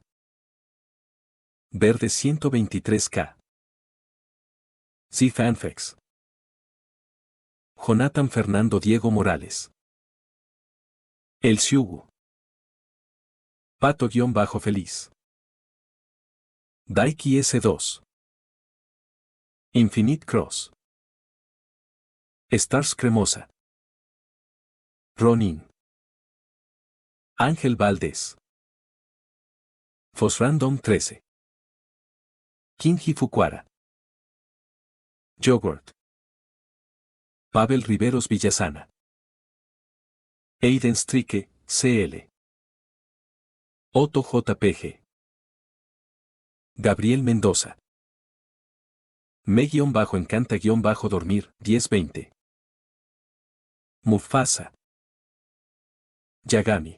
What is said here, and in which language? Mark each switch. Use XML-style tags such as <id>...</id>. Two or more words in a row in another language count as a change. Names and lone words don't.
<es>Verde 123K. Fanfex. Jonathan Fernando Diego Morales. El Siugu. Pato-Feliz. Daiki S2. Infinite Cross. Stars Cremosa. Ronin. Ángel Valdés. Fosrandom 13. Kinji Fukuara. Yogurt. Pavel Riveros Villasana. Aiden Strike, CL. Otto JPG. Gabriel Mendoza. Me-encanta-dormir, 1020. Mufasa. Yagami.</es>